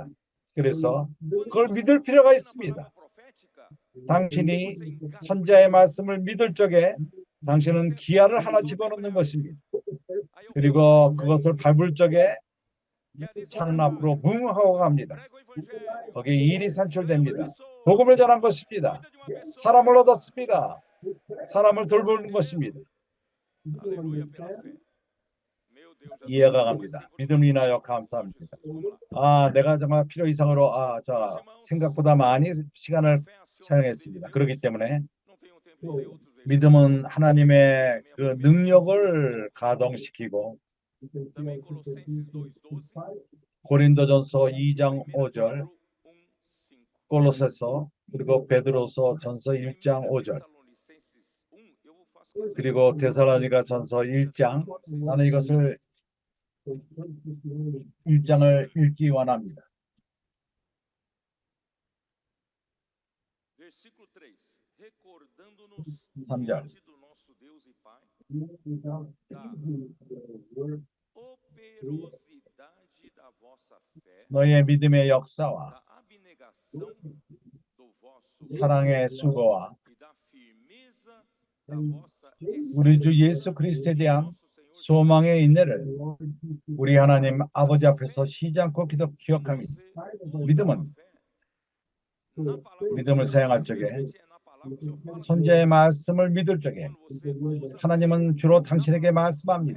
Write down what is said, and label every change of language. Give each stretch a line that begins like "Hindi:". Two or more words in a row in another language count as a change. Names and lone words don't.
Korean: 그래서 그걸 믿을 필요가 있습니다. 당신이 선자의 말씀을 믿을 적에 당신은 기아를 하나 집어넣는 것입니다. 그리고 그것을 밟을 적에 차는 앞으로 뭉 하고 갑니다. 거기에 일이 산출됩니다. 복음을 전한 것입니다. 사람을 얻었습니다. 사람을 돌보는 것입니다.
Portuguese: Aleluia pela fé. Meu Deus, já
Korean: 이해가 갑니다. 믿음을 인하여 감사합니다. 내가 정말 필요 이상으로 생각보다 많이 시간을 사용했습니다. 그렇기 때문에
Portuguese: não tenho tempo de ler outros versículos.
Korean: 믿음은 하나님의 그 능력을 가동시키고
Portuguese: Também Colossenses 2:12.
Korean: 고린도전서 2장 5절, 1 골로새서 그리고 베드로서 전서 1장 5절, 그리고 데살로니가 전서 1장, 나는 이것을 1장을 읽기 원합니다.
Portuguese: Versículo 3. Recordando-nos
Korean: 3절.
Portuguese: diante do nosso Deus e Pai da operosidade da vossa fé,
Korean: 너희의 믿음의 역사와
Portuguese: da abnegação do vosso
Korean: 사랑의 수고와
Portuguese: e da firmeza da vossa
Korean: 우리 주 예수 그리스도에 대한 소망의 인내를 우리 하나님 아버지 앞에서 쉬지 않고 기억합니다. 믿음은 믿음을 사용할 적에 선지자의 말씀을 믿을 적에 하나님은 주로 당신에게 말씀합니다.